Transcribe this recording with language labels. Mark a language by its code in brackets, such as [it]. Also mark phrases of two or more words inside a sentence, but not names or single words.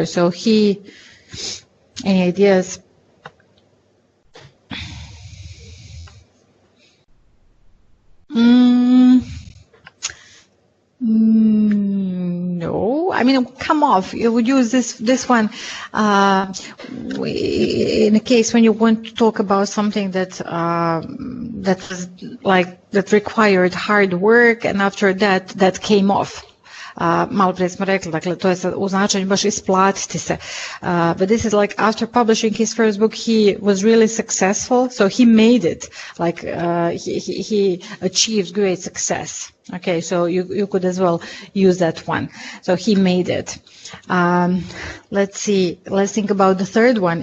[en] So any ideas? No, I mean, come off. You would use this one in a case when you want to talk about something that was like that required hard work, and after that came off. [hr] Malo prije smo rekli, dakle, to je u značenju baš isplatiti se. [en] But this is like after publishing his first book, he was really successful, so he made it, like he achieved great success. Okay, so you could as well use that one. So he made it. Let's see, let's think about the third one.